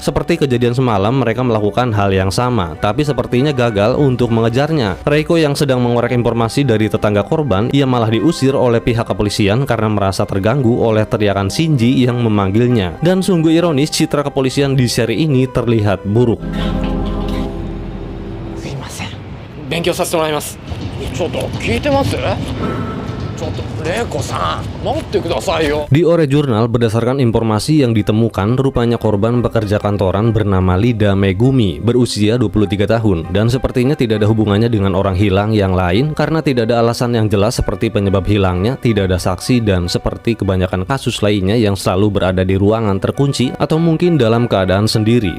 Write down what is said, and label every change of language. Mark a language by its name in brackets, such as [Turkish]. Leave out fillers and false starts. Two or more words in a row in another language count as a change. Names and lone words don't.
[Indonesian] Seperti kejadian semalam, mereka melakukan hal yang sama, tapi sepertinya gagal untuk mengejarnya. Reiko yang sedang mengorek informasi dari tetangga korban, ia malah diusir oleh pihak kepolisian karena merasa terganggu oleh teriakan Shinji yang memanggilnya. Dan sungguh ironis, citra kepolisian di seri ini terlihat buruk. [Japanese] すいません。勉強させてもらいます。ちょっと聞いてます？ちょっとレイコさん、待ってくださいよ。 [Indonesian] Di Ore Journal, berdasarkan informasi yang ditemukan, rupanya korban pekerja kantoran bernama Lida Megumi, berusia 23 tahun, dan sepertinya tidak ada hubungannya dengan orang hilang yang lain karena tidak ada alasan yang jelas seperti penyebab hilangnya, tidak ada saksi, dan seperti kebanyakan kasus lainnya yang selalu berada di ruangan terkunci atau mungkin dalam keadaan sendiri.